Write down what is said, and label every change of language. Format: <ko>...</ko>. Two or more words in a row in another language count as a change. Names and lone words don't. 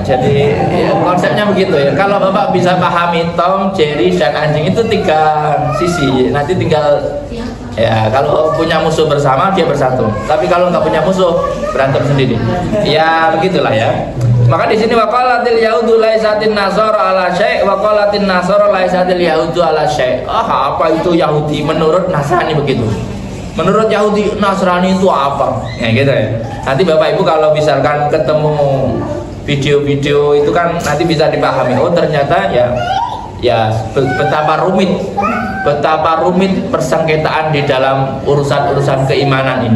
<id>Jadi ya, konsepnya begitu ya. Kalau Bapak bisa pahami Tom, Jerry dan anjing itu 3 sisi. Nanti tinggal ya kalau punya musuh bersama dia bersatu. Tapi kalau nggak punya musuh berantem sendiri. Ya begitulah ya. Maka di sini</id> <ar>وقالت اليهود ليست النصارى على شيء وقالت النصارى ليست اليهود على شيء'.</ar> <id>Apa itu Yahudi menurut Nasrani begitu. Menurut Yahudi Nasrani itu apa? Ya gitu ya. Nanti Bapak Ibu kalau misalkan ketemu video-video itu kan nanti bisa dipahami. Oh ternyata ya betapa rumit persengketaan di dalam urusan-urusan keimanan ini.</id>